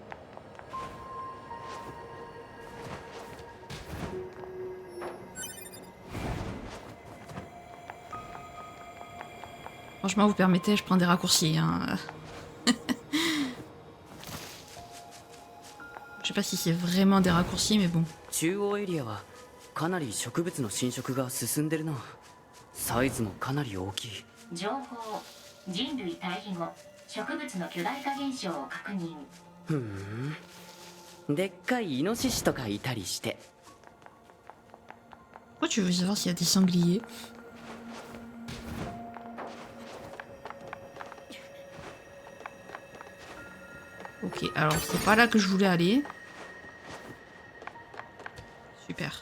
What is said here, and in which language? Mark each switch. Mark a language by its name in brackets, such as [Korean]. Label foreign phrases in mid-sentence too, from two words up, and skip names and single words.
[French] Franchement, vous permettez, je prends des raccourcis. Hein. Je sais pas si c'est vraiment des raccourcis, mais bon. [Japanese] 中央エリアはかなり植物の侵食が進んでるな。サイズもかなり大きい。情報人類退避後植物の巨大化現象を確認。ふん。でっかいイノシシとかいたりして。 [French] Pourquoi tu veux savoir s'il y a des sangliers? Ok, alors c'est pas là que je voulais aller. Super.